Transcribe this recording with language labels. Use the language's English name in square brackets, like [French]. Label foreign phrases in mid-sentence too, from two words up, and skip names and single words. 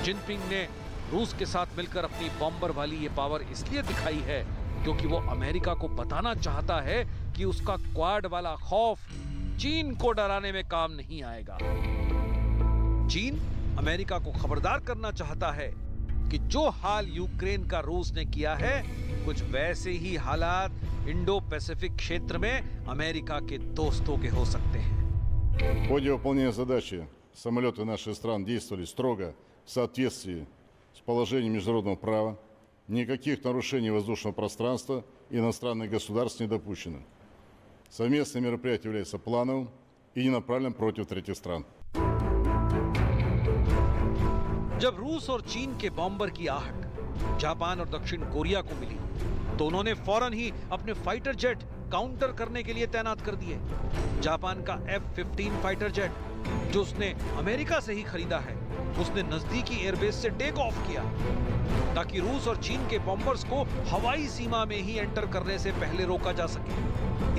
[Hindi] जिनपिंग ने रूस के साथ मिलकर अपनी बॉम्बर वाली ये पावर इसलिए दिखाई है क्योंकि वो अमेरिका को बताना चाहता है कि उसका क्वाड वाला खौफ चीन को डराने में काम नहीं आएगा। चीन अमेरिका को खबरदार करना चाहता है कि जो हाल यूक्रेन का रूस ने किया है कुछ वैसे ही हालात इंडो पैसिफिक क्षेत्र में अमेरिका के दोस्तों के हो सकते हैं। [Russian] В ходе выполнения задачи самолеты наших стран действовали строго в соответствии с положением международного права. Никаких нарушений воздушного пространства иностранных государств не допущено. Совместное мероприятие является плановым и не направлен против третьих стран. [Hindi] जब रूस और चीन के बॉम्बर की आहट जापान और दक्षिण कोरिया को मिली तो उन्होंने फौरन ही अपने फाइटर जेट काउंटर करने के लिए तैनात कर दिए। जापान का F-15 फाइटर जेट जो उसने अमेरिका से ही खरीदा है, उसने नजदीकी एयरबेस से [English] take off [Hindi] किया ताकि रूस और चीन के बॉम्बर्स को हवाई सीमा में ही एंटर करने से पहले रोका जा सके।